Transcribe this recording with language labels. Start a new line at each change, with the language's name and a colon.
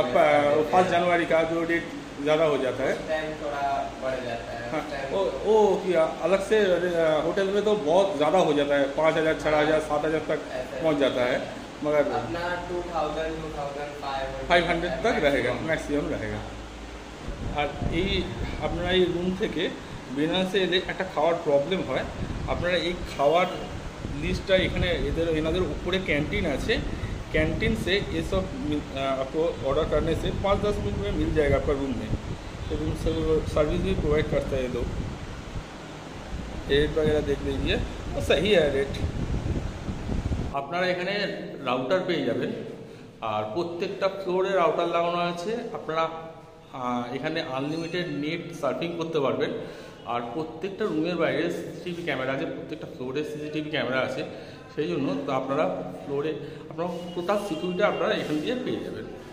Hindi: अब 5 जनवरी का जो डेट ज़्यादा हो जाता है, टाइम थोड़ा बढ़ जाता है। हाँ, उस time वो क्या अलग से होटल में तो बहुत ज़्यादा हो जाता है, 5000 6000 7000 तक पहुंच जाता है, मगर अपना 2000 2500 500 तक रहेगा, मैक्सिमाम रहेगा।
Bangla: আর এই আপনারা এই রুম থেকে বেনারসে এলে একটা খাওয়ার প্রবলেম হয়। আপনারা এই খাওয়ার লিস্টটা এখানে এনাদের উপরে ক্যান্টিन আছে,
Hindi: कैंटीन से ये सब आपको ऑर्डर करने से 5-10 मिनट में मिल जाएगा आपका रूम में। तो रूम सर्विस भी प्रोवाइड करता है ये लोग। रेट वगैरह देख लीजिए, तो सही है रेट।
Bangla: আপনারা এখানে রাউটার পেয়ে যাবেন, আর প্রত্যেকটা ফ্লোরে রাউটার লাগানো আছে। আপনারা এখানে আনলিমিটেড নেট সার্ফিং করতে পারবেন। আর প্রত্যেকটা রুমের বাইরে CCTV ক্যামেরা আছে, প্রত্যেকটা ফ্লোরে CCTV ক্যামেরা আছে। সেই জন্য তো আপনারা ফ্লোরে আপনারা টোটাল সিকিউরিটি আপনারা এখান দিয়ে পেয়ে যাবেন।